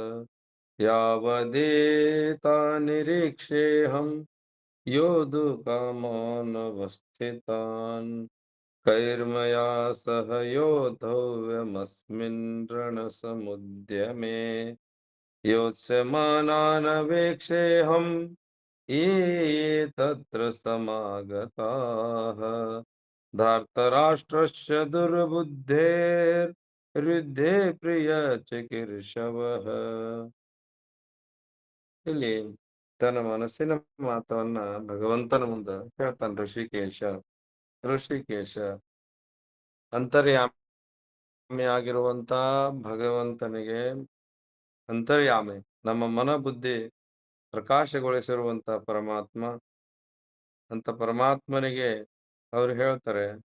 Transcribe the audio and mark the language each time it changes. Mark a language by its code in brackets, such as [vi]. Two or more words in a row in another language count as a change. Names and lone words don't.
[sa] ಯಾವದೇತಾ ನಿರೀಕ್ಷೇಹಂ ಯೋಧುಕಾಮಾನವಸ್ಥಿತಾನ್ ಕೈರ್ಮಯಾ ಸಹ ಯೋಧವ್ಯಮಸ್ಮಿನ್ ರಣಸಮುದ್ಯಮೇ ಯೋತ್ಸ್ಯಮಾನಾನವೇಕ್ಷೇಹಂ ये तत्र समागताः धार्तराष्ट्रस्य दुर्बುದ್ಧೇರ್ಯುದ್ಧೇ ಪ್ರಿಯಚಿಕೀರ್ಷವಃ. [kn] ಇಲ್ಲಿ ತನ್ನ ಮನಸ್ಸಿನ ಮಾತವನ್ನ ಭಗವಂತನ ಮುಂದ ಹೇಳ್ತಾನೆ. ಋಷಿಕೇಶ ಅಂತರ್ಯಾಮಿ ಆಗಿರುವಂತ ಭಗವಂತನಿಗೆ, ಅಂತರ್ಯಾಮಿ ನಮ್ಮ ಮನ ಬುದ್ಧಿ ಪ್ರಕಾಶಗೊಳಿಸಿರುವಂತ ಪರಮಾತ್ಮ, ಅಂತ ಪರಮಾತ್ಮನಿಗೆ ಅವ್ರು ಹೇಳ್ತಾರೆ,